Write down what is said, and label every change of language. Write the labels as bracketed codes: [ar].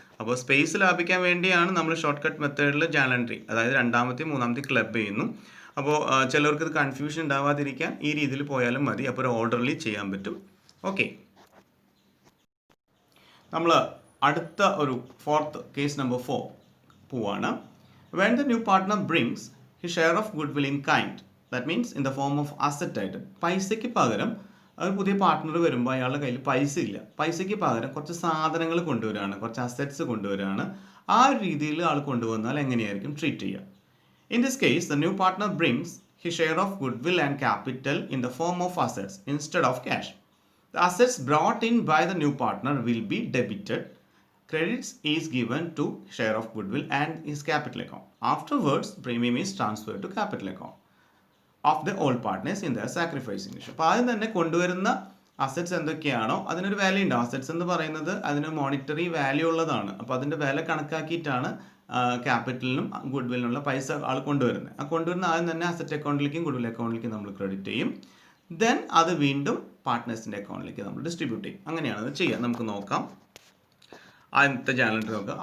[ml] അപ്പോൾ സ്പേസ് ലാഭിക്കാൻ വേണ്ടിയാണ് നമ്മൾ ഷോർട്ട് കട്ട് മെത്തേഡിൽ ജേണൽ എൻട്രി, അതായത് രണ്ടാമത്തെയും മൂന്നാമത്തെയും ക്ലബ് ചെയ്യുന്നു. അപ്പോൾ ചിലർക്ക് ഇത് കൺഫ്യൂഷൻ ഉണ്ടാവാതിരിക്കാൻ ഈ രീതിയിൽ പോയാലും മതി. അപ്പോൾ ഒരു ഓർഡർലി ചെയ്യാൻ പറ്റും. ഓക്കെ, നമ്മൾ അടുത്ത ഒരു ഫോർത്ത് കേസ് നമ്പർ 4 പോവാണ്. [en] When the new partner brings his share of goodwill in kind, that means in the form of asset item, [ml] പൈസയ്ക്ക് പകരം ഒരു പുതിയ പാർട്ട്ണർ വരുമ്പോൾ അയാളുടെ കയ്യിൽ പൈസ ഇല്ല, പൈസയ്ക്ക് പകരം കുറച്ച് സാധനങ്ങൾ കൊണ്ടുവരികയാണ്, കുറച്ച് അസറ്റ്സ് കൊണ്ടുവരികയാണ്. ആ ഒരു രീതിയിൽ ആൾ കൊണ്ടുവന്നാൽ എങ്ങനെയായിരിക്കും ട്രീറ്റ് ചെയ്യുക? [en] In this case, the new partner brings his share of goodwill and capital in the form of assets instead of cash. The assets brought in by the new partner will be debited. Credits is given to share of goodwill and his capital account. Afterwards, premium is transferred to capital account of the old partners in their sacrificing issue. [ml] അപ്പോൾ ആദ്യം തന്നെ കൊണ്ടുവരുന്ന assets എന്തൊക്കെയാണോ അതിനൊരു value ഉണ്ട്. Assets എന്ന് പറയുന്നത് അതിന് മോണിറ്ററി വാല്യൂ ഉള്ളതാണ്. അപ്പോൾ അതിൻ്റെ വില കണക്കാക്കിയിട്ടാണ് ക്യാപിറ്റലിനും ഗുഡ്വില്ലിനുള്ള പൈസ ആൾ കൊണ്ടുവരുന്നത്. ആ കൊണ്ടുവരുന്ന ആദ്യം തന്നെ അസറ്റ് അക്കൗണ്ടിലേക്കും ഗുഡ്വിൽ അക്കൗണ്ടിലേക്കും നമ്മൾ ക്രെഡിറ്റ് ചെയ്യും. ദെൻ അത് വീണ്ടും പാർട്ട്നേഴ്സിൻ്റെ അക്കൗണ്ടിലേക്ക് നമ്മൾ ഡിസ്ട്രിബ്യൂട്ട് ചെയ്യും. അങ്ങനെയാണ് അത് ചെയ്യുക. നമുക്ക് നോക്കാം. ആദ്യത്തെ ജേണൽ എൻട്രി നോക്കുക.